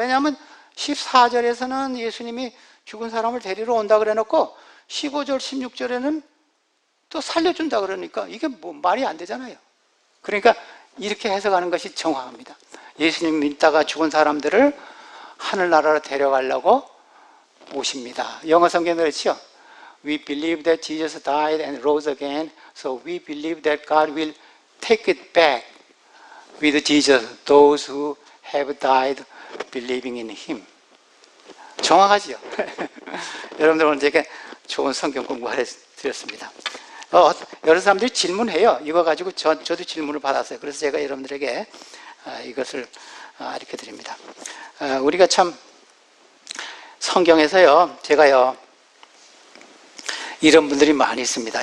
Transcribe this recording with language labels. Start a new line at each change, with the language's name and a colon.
Korean: 왜냐하면 14절에서는 예수님이 죽은 사람을 데리러 온다 그래 놓고 15절, 16절에는 또 살려준다 그러니까 이게 뭐 말이 안 되잖아요. 그러니까 이렇게 해석하는 것이 정확합니다. 예수님 믿다가 죽은 사람들을 하늘나라로 데려가려고 오십니다. 영어 성경도 그렇죠.
English: We believe that Jesus died and rose again, so we believe that God will take it back with Jesus, those who have died believing in Him.
Korean: 정확하죠? 여러분들 오늘 이렇게 좋은 성경 공부를 드렸습니다. 여러 사람들이 질문해요. 이거 가지고 저도 질문을 받았어요. 그래서 제가 여러분들에게 이것을 이렇게 드립니다. 우리가 참 성경에서요, 제가요, 이런 분들이 많이 있습니다.